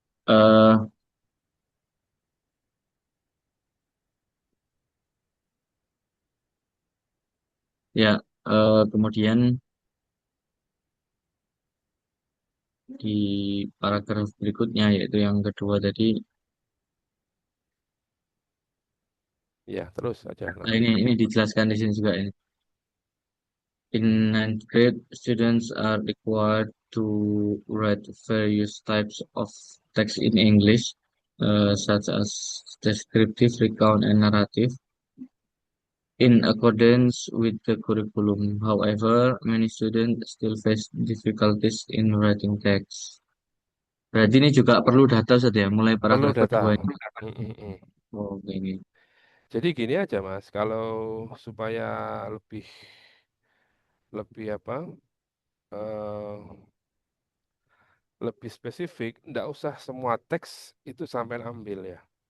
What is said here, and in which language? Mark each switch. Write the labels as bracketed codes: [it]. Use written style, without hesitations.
[id] Eh, ya, kemudian di paragraf berikutnya yaitu yang kedua tadi, Ya, terus aja nah nanti. ini dijelaskan di sini juga ini. [en] In ninth grade, students are required to write various types of text in English, such as descriptive, recount, and narrative, in accordance with the curriculum. However, many students still face difficulties in writing text. [id] Berarti ini juga perlu data saja, mulai Perlu paragraf data. kedua ini. Mm, mm, mm. Oh, ini. Jadi gini aja Mas, kalau supaya lebih lebih apa? eh, Lebih spesifik, nggak usah semua teks itu sampai ambil ya.